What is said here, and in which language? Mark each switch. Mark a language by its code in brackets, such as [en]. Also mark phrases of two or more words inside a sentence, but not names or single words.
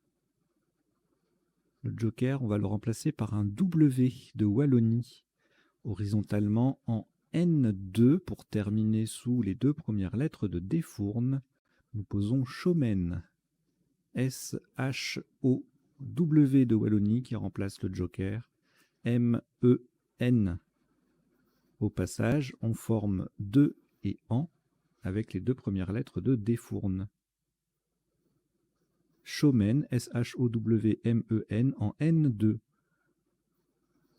[fr] Le joker, on va le remplacer par un W de Wallonie, horizontalement en N2 pour terminer sous les deux premières lettres de Défourne. Nous posons Shomen. S-H-O-W de Wallonie qui remplace le joker. M-E-N. Au passage, on forme 2 et AN avec les deux premières lettres de Défourne. Shomen, S-H-O-W-M-E-N en N2.